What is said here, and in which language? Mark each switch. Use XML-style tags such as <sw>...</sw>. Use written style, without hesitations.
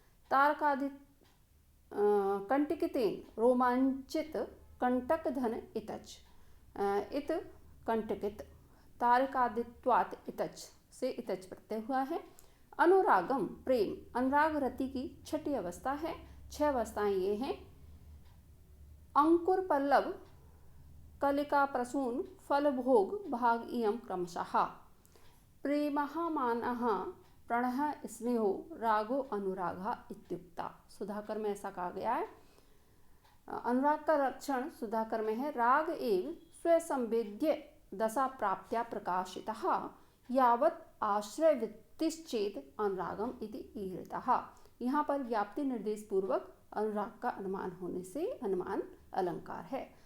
<hi>तारकादि कंटकितेन, रोमांचित कंटक धन इतच, इत कंटकित, तारकादित्वात् इतच से इतच प्रत्यय हुआ है। अनुरागम प्रेम, अनुराग रति की छठी अवस्था है। 6 अवस्थाएं ये हैं। अंकुर पल्लव</hi> <sa>कलिका प्रसून फलभोग भाग इयं क्रमशः प्रेमः मानः प्रणः स्नेहो रागो अनुरागः इत्युक्ता।</sa> <hi>सुधाकर में ऐसा कहा गया है। अनुराग का लक्षण सुधाकर में है</hi> <sa>राग एव स्वसंवेद्य दशा प्राप्त्या प्रकाशितः यावत् आश्रय वृत्तिश्चेत अनुरागम इति ईरितः।</sa> <hi>यहाँ पर व्याप्ति निर्देश पूर्वक अनुराग का अनुमान होने से अनुमान अलंकार है।</hi>